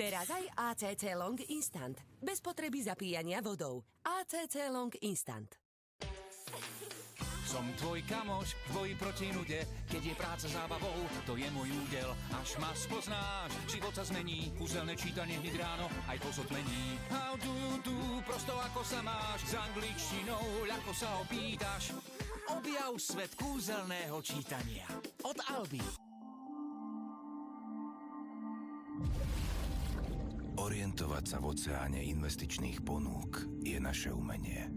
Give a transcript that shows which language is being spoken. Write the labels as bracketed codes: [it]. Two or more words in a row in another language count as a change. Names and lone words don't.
[sk] Teraz aj ACC Long Instant. Bez potreby zapíjania vodou. ACC Long Instant. Som tvoj kamoš v boji proti nude, keď je práca zábavou, to je môj údel. Až ma spoznáš, život sa zmení, kúzelné čítanie hneď ráno, aj po zotmení. [en] How do you do, [sk] prosto ako sa máš, s angličtinou ľahko sa opýtaš. Objav svet kúzelného čítania. Od Alby. Orientovať sa v oceáne investičných ponúk je naše umenie.